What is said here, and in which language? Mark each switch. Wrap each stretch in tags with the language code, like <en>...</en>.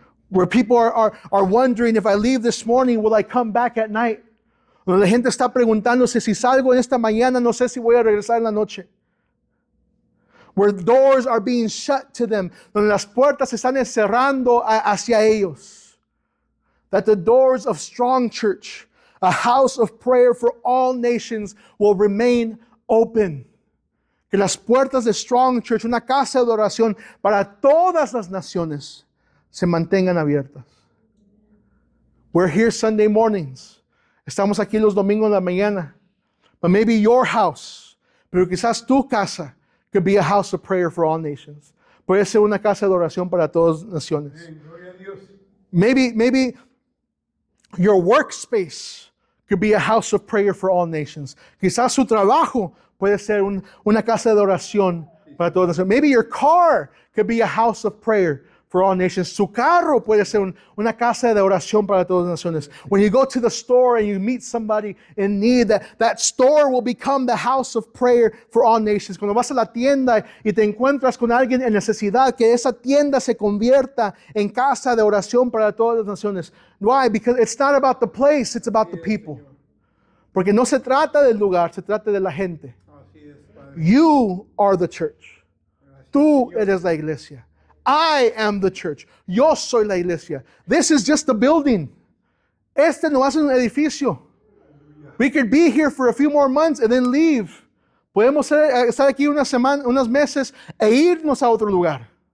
<en>Where people are wondering, if I leave this morning, will I come back at night?</en> <es>Donde la gente está preguntándose, si salgo en esta mañana, no sé si voy a regresar en la noche.</es> <en>Where doors are being shut to them.</en> <es>Donde las puertas se están cerrando hacia ellos.</es> <en>That the doors of Strong Church, a house of prayer for all nations, will remain open.</en> <es>Que las puertas de Strong Church, una casa de oración para todas las naciones, se mantengan abiertas.</es> <en>We're here Sunday mornings.</en> <es>Estamos aquí los domingos en la mañana.</es> <en>But maybe your house,</en> <es>pero quizás tu casa, could be a house of prayer for all nations. Puede ser una casa de oración para todas las naciones. Gloria a Dios.</es> <en>Maybe your workspace could be a house of prayer for all nations.</en> <es>Quizás su trabajo puede ser una casa de oración para todas las naciones.</es> <en>Maybe your car could be a house of prayer for all nations.</en> <es>Su carro puede ser una casa de oración para todas las naciones.</es> <en>When you go to the store and you meet somebody in need, that store will become the house of prayer for all nations.</en> <es>Cuando vas a la tienda y te encuentras con alguien en necesidad, que esa tienda se convierta en casa de oración para todas las naciones.</es> <en>Why? Because it's not about the place, it's about the people.</en> <es>Porque no se trata del lugar, se trata de la gente. Así es, Padre.</es> <en>You are the church.</en> <es>Tú eres la iglesia.</es> <en>I am the church.</en> <es>Yo soy la iglesia.</es> <en>This is just a building.</en> <es>Este no es un edificio.</es> <en>We could be here for a few more months and then leave.</en> <es>Podemos estar aquí unos meses e irnos a otro lugar.</es>